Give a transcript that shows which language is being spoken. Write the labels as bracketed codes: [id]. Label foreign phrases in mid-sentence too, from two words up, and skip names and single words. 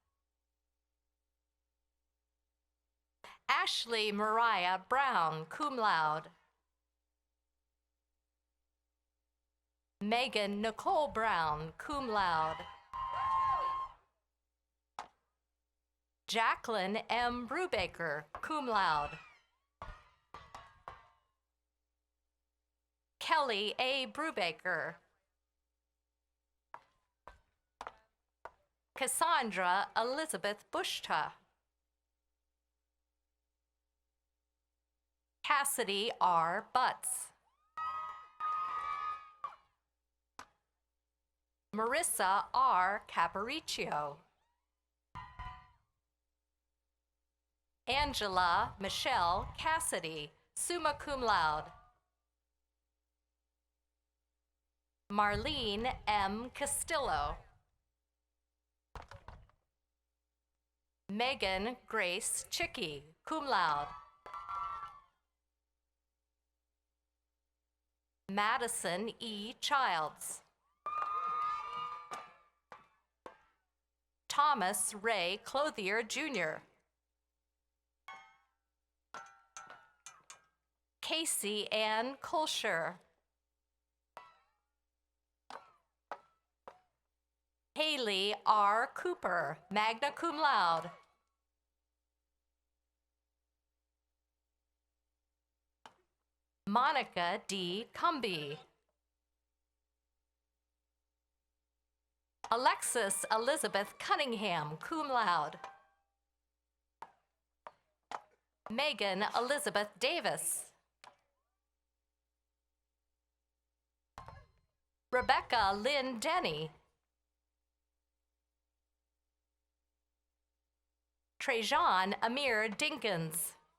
[en] Ashley Mariah Brown, [la] cum laude. [en] Megan Nicole Brown, [la] cum laude. [en] Jacqueline M. Brubaker, [la] cum laude. [en] Kelly A. Brubaker. Cassandra Elizabeth Bushta. Cassidy R. Butts. Marissa R. Capariccio. Angela Michelle Cassidy, [la] summa cum laude. [en] Marlene M. Castillo. Megan Grace Chicky, [la] cum laude. [en] Madison E. Childs. Thomas Ray Clothier, Jr. Casey Ann Kolscher. Haley R. Cooper, [la] magna cum laude. [en] Monica D. Cumby. Alexis Elizabeth Cunningham, [la] cum laude. [en] Megan Elizabeth Davis. Rebecca Lynn Denny. Trajan Amir Dinkins.